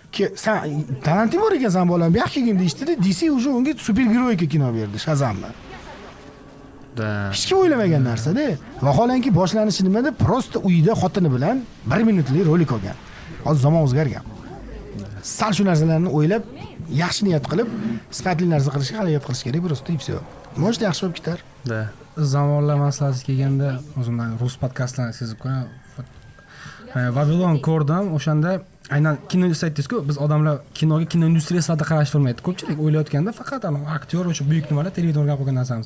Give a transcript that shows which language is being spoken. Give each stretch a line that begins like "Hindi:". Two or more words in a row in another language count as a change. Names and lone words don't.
Uzbek: Sen talenting bor ekansan bolam, bu yoqqa kelgin deyishdida, DC уже unga supergiroyika kino berdi, Shazamni. Hech kim o'ylamagan narsa-da. Vaholanki boshlanishi nimada? Prosta uyida xotini bilan 1 minutlik rolik olgan. Hozir zamon o'zgargan. Sal shu narsalarni o'ylab, yaxshi niyat qilib, sifatli narsa qilishga harakat qilish kerak,
Russian: просто и всё.
Uzbek: Может, yaxshi bo'lib ketar. Da. Zamonlar masalasi kelganda o'zimdan rus podkastlarini sezib qo'yaman. Vavilon ko'rdim, o'shanda aynan kino aytdingiz-ku, biz odamlar kino industriyasi sifatida qarashtirmaydi. Ko'pchilik o'ylayotganda faqat aktyor o'sha buyuk nimalar televizorga qo'ygan narsamiz.